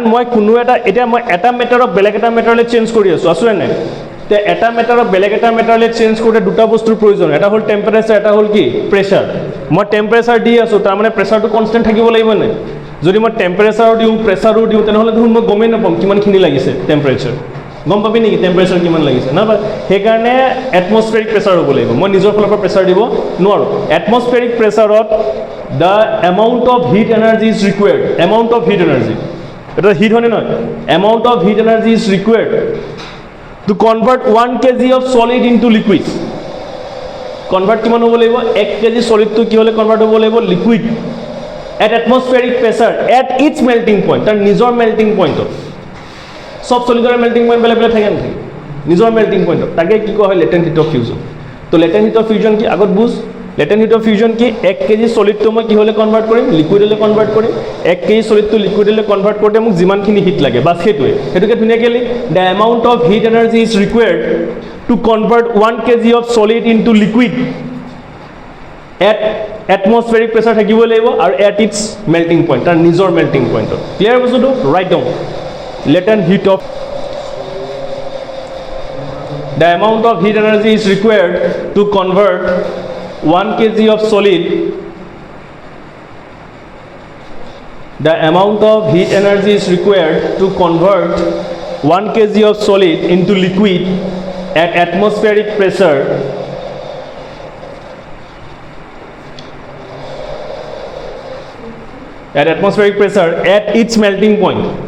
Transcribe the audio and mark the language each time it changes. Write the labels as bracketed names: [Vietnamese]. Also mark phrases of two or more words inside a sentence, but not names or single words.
[Assamese] মই কোনো এটা এতিয়া মই এটা মেটাৰক বেলেগ এটা মেটাৰলৈ চেঞ্জ কৰি আছোঁ আছোঁ নাই তে এটা মেটাৰক বেলেগ এটা মেটাৰলৈ চেঞ্জ কৰোঁতে দুটা বস্তুৰ প্ৰয়োজন এটা হ'ল টেম্পাৰেচাৰ এটা হ'ল কি প্ৰেছাৰ মই টেম্পাৰেচাৰ দি আছোঁ তাৰমানে প্ৰেছাৰটো কনষ্টেণ্ট থাকিব লাগিব নাই যদি মই টেম্পাৰেচাৰো দিওঁ প্ৰেছাৰো দিওঁ তেনেহ'লে দেখোন মই গমেই নাপাম কিমানখিনি লাগিছে টেম্পাৰেচাৰ গম পাবি নেকি টেম্পাৰেচাৰ কিমান লাগিছে না সেইকাৰণে [English] atmospheric pressure [Assamese] হ'ব লাগিব মই নিজৰ ফালৰ পৰা প্ৰেছাৰ দিব নোৱাৰোঁ [English] atmospheric pressure the amount of heat energy is required amount of heat energy [Assamese] এটা হিট হয়নে নহয় [English] amount of heat energy is required to convert 1 kg of solid into liquid [Assamese] convert কিমান হ'ব লাগিব [English] 1 kg solid to [Assamese] কি হ'লে convert হ'ব লাগিব [English] liquid at atmospheric pressure at its melting point [Assamese] তাৰ নিজৰ [English] melting point [Assamese] সব solidৰ [English] melting point [Assamese] বেলেগ বেলেগ থাকে নেকি নিজৰ [English] melting point [Assamese] তাকে কি কোৱা হয় [English] latent heat of fusion [Assamese] তো [English] latent heat of fusion [Assamese] কি আগত বুজ [English] latent heat of fusion [Assamese] কি 1 কেজি সলিডটো মই কি হ'লে কনভাৰ্ট কৰিম লিকুইডলৈ কনভাৰ্ট কৰিম 1 কেজি সলিডটো লিকুইডলৈ কনভাৰ্ট কৰোঁতে মোক যিমানখিনি হিট লাগে বাছ সেইটোকে ধুনীয়াকৈ লিখ [English] the amount of heat energy is required to convert 1 kg of solid into liquid at atmospheric pressure [Assamese] থাকিব লাগিব আৰু [English] at its melting point [Assamese] তাৰ নিজৰ [English] melting point clear [Assamese] বস্তুটো [English] write down latent heat of the amount of heat energy is required to convert 1 kg of solid the amount of heat energy is required to convert 1 kg of solid into liquid at atmospheric pressure at its melting point